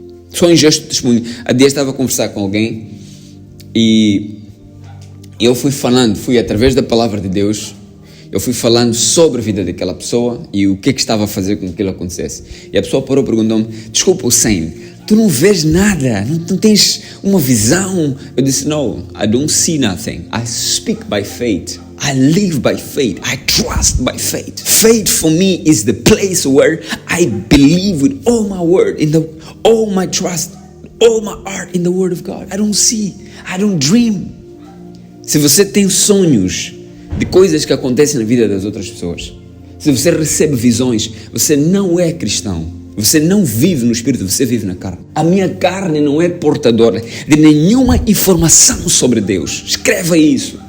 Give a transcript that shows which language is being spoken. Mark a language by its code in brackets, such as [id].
[pt] Só em gesto de testemunho. Há dias estava a conversar com alguém e eu fui através da palavra de Deus, eu fui falando sobre a vida daquela pessoa e o que é que estava a fazer com que aquilo acontecesse. E a pessoa parou e perguntou-me: desculpa, Hussein, tu não vês nada, não tens uma visão? Eu disse: [en] no, I don't see nothing. I speak by faith. I live by faith. I trust by faith. Faith for me is the place where I believe with all my word, all my trust, all my heart in the word of God. I don't see. I don't dream. [pt] Se você tem sonhos de coisas que acontecem na vida das outras pessoas, se você recebe visões, você não é cristão. Você não vive no Espírito, você vive na carne. A minha carne não é portadora de nenhuma informação sobre Deus. Escreva isso.